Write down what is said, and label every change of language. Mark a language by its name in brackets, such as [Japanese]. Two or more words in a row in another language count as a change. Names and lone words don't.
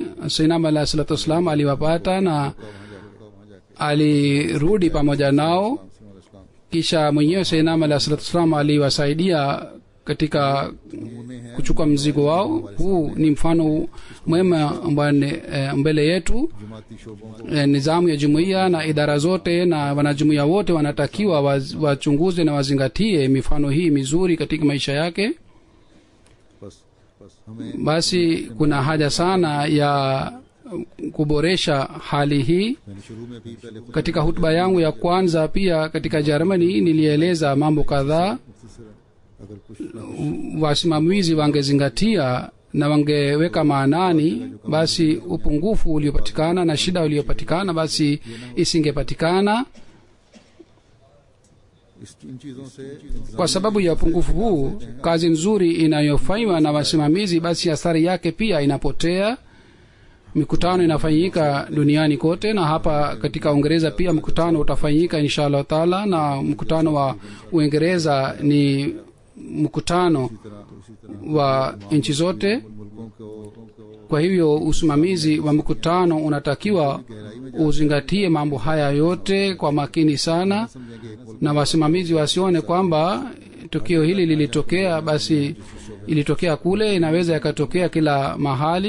[Arabic] سيدنا عليه الصلاة والسلام [Swahili] aliwapata na alirudi pamoja nao. Kisha mwenyewe [Arabic] سيدنا عليه الصلاة والسلام [Swahili] aliwasaidia katika kuchukua mzigo wao. Huu ni mfano mwema mbele yetu. [Urdu] جماعتی شعبوں کو [Swahili] Nizamu ya jumuiya na idara zote na wanajumuiya wote wanatakiwa wachunguze na wazingatie mifano hii mizuri katika maisha yake. [Urdu] بس ہمیں [Swahili] Basi kuna haja sana ya kuboresha hali hii. [Urdu] میں نے شروع میں بھی پہلے خود [Swahili] Katika hutuba yangu ya kwanza pia katika Germany nilieleza mambo kadhaa. [Urdu] اگر کچھ [Swahili] Wasimamizi wangezingatia na wangeweka maanani, basi upungufu uliopatikana na shida uliopatikana basi isingepatikana. [Urdu] ان چیزوں سے [Swahili] Kwa sababu ya upungufu huu, kazi nzuri inayofanywa na wasimamizi, basi athari yake pia inapotea. Mikutano inafanyika duniani kote, na hapa katika Uingereza pia mkutano utafanyika [Arabic] إن شاء الله تعالى, [Swahili] na mkutano wa Uingereza ni mkutano wa nchi zote. [Urdu] ملکوں کو [Swahili] Kwa hivyo usimamizi wa mkutano unatakiwa uzingatie mambo haya yote kwa makini sana, na wasimamizi wasione kwamba tukio hili lilitokea basi ilitokea kule, inaweza yakatokea kila mahali.